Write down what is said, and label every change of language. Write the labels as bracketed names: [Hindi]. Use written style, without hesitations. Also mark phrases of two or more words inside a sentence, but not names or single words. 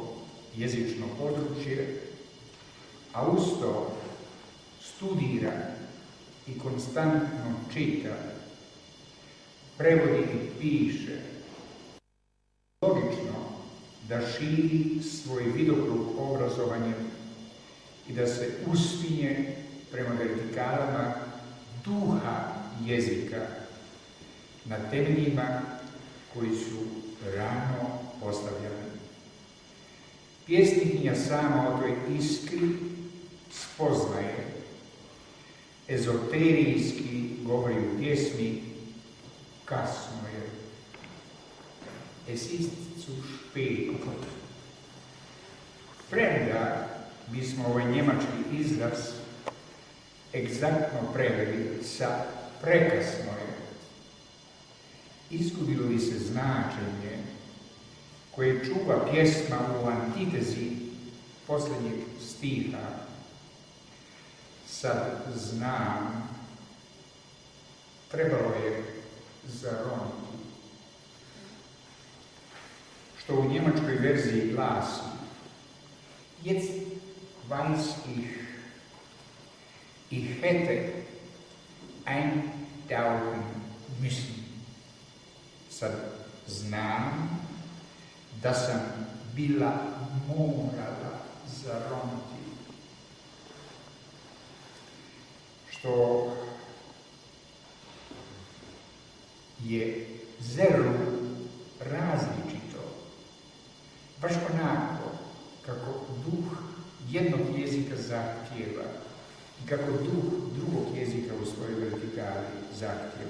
[Croatian] jezično područje, a uz to studira i konstantno čita, prevodi i piše, logično da širi svoj vidokrug obrazovanjem i da se uspinje prema vertikalama duha jezika na temeljima koji su rano postavljani. Pjesnikinja sama o toj iskri spoznaje, ezoterijski govori u pjesmi, kasno je. [German] Es ist zu spät. [Croatian] Premda bismo ovaj njemački izraz egzaktno preveli sa prekasno je, izgubilo li se značenje koje čuva pjesma u antitezi posljednjeg stiha. Sad znam, trebalo je zaroniti. Što u njemačkoj verziji glasi: [German] Jetzt weiß ich hätte eintauchen müssen. [Croatian] Sad znam da sam bila morala zaroniti. Što je zeru različito, baš onako kako duh jednog jezika zahtijeva i kako duh drugog jezika u svojoj vertikali zahtijeva.